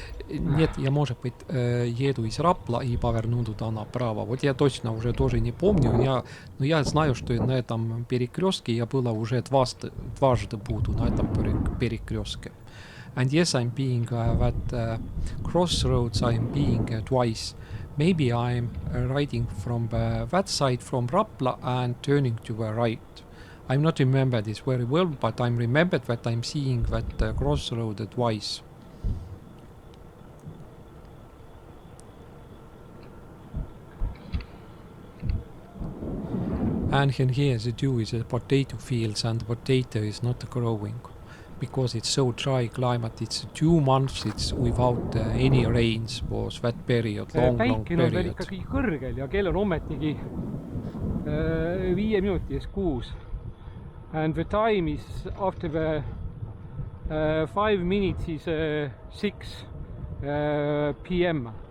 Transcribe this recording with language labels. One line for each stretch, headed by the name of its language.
Russian: Нет, я, может быть, еду из Рапла и поверну туда направо. Вот я точно уже тоже не помню. Но я знаю, что на этом перекрестке я была уже дважды буду на этом перекрестке.
English: And yes, I'm being that crossroads, I'm being twice. Maybe I'm riding from that side from Rapla and turning to the right. I'm not remember this very well, but I'm remembered that I'm seeing that crossroad twice. And here the dew is a potato fields and the potato is not growing because it's so dry climate. It's 2 months it's without any rains was that period, long
Estonian: päikin on veel
English: period.
Estonian: ikkagi kõrgel ja kell on ometigi 5 minuti ees 6.
English: And the time is after the 5 minutes is 6 p.m.